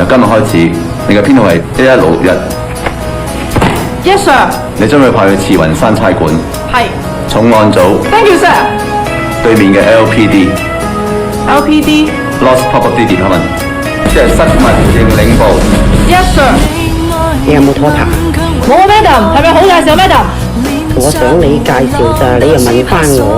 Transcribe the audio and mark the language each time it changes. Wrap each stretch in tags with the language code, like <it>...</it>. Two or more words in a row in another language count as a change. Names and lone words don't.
<yue>今日開始，你嘅編號係1161。</yue> <en>Yes sir。</en> <yue>你將會派去慈雲山差館。係。重案組。</yue> <en>Thank you sir。</en> <yue>對面嘅 LPD。 LPD。</yue> <en>Lost Property Department，</en> <yue>即係失物認領部。</yue> <en>Yes sir。</en> <yue>你有冇拖拍？冇 madam，係咪好介紹 madam？我想你介紹咋，你又問翻我。</yue>